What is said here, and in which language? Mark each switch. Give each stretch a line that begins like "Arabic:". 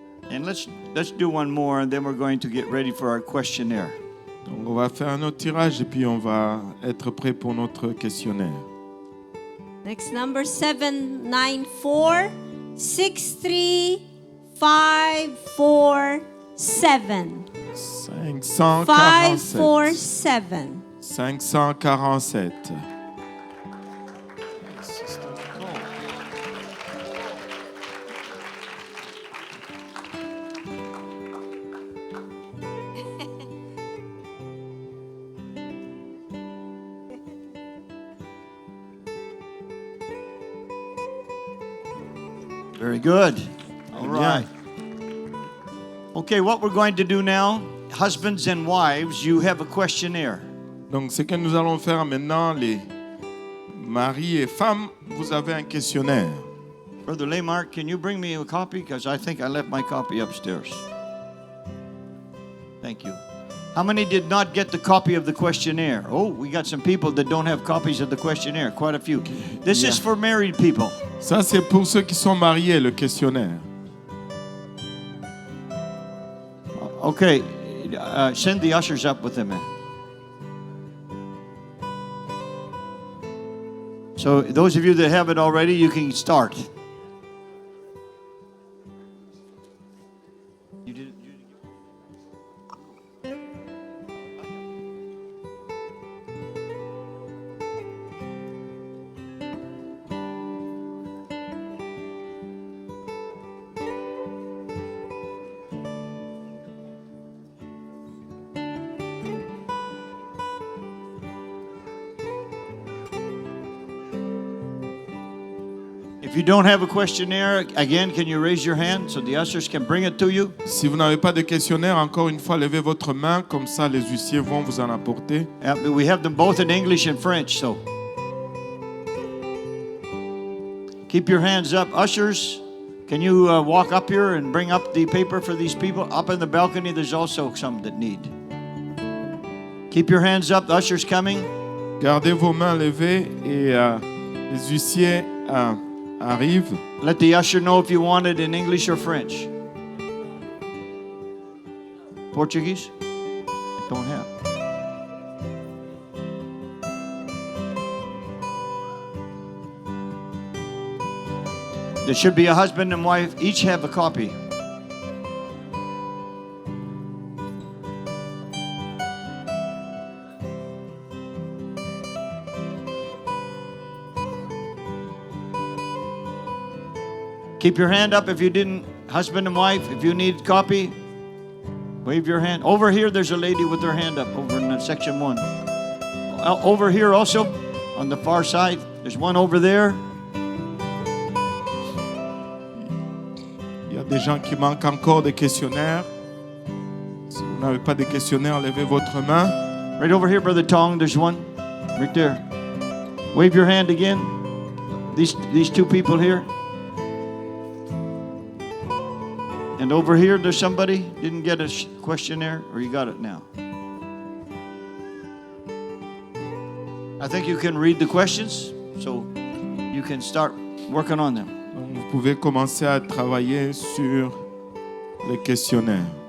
English: And let's do one more, and then we're going to get ready for our questionnaire.
French: Donc, on va faire un autre tirage et puis on va être prêt pour notre questionnaire.
English: Next number 794 63547. 547. 547. 547. Very good. All right. Okay, what we're going to do now, husbands and wives, you have a questionnaire.
French: Donc, ce que nous allons faire maintenant, les maris et femmes, vous avez un questionnaire.
English: Brother Laymark, can you bring me a copy? Because I think I left my copy upstairs. Thank you. How many did not get the copy of the questionnaire? Oh, we got some people that don't have copies of the questionnaire. Quite a few. This is for married people.
French: Ça, c'est pour ceux qui sont mariés, le questionnaire.
English: Okay, send the ushers up with them. So those of you that have it already, you can start. You did it. If you don't have a questionnaire, again, can you raise your hand so the ushers can bring it to you?
French: Si vous n'avez pas de questionnaire, encore une fois, levez votre main, comme ça les huissiers vont vous en apporter.
English: We have them both in English and French, so keep your hands up. Ushers, can you walk up here and bring up the paper for these people? Up in the balcony, there's also some that need. Keep your hands up. The ushers coming.
French: Gardez vos mains levées et les huissiers arrivent.
English: Let the usher know if you want it in English or French. Portuguese? I don't have. There should be a husband and wife, each have a copy. Keep your hand up if you didn't, husband and wife, if you need a copy, wave your hand. Over here, there's a lady with her hand up over in section 1. Over here also, on the far side, there's one over there.
French: Il y a des gens qui manquent encore des questionnaires. Si vous n'avez pas de questionnaire, levez votre main.
English: Right over here, Brother Tong, there's one. Right there. Wave your hand again. These two people here. And over here, there's somebody didn't get a questionnaire, or you got it now? I think you can read the questions, so you can start working on them.
French: Donc, vous pouvez commencer à travailler sur les questionnaires.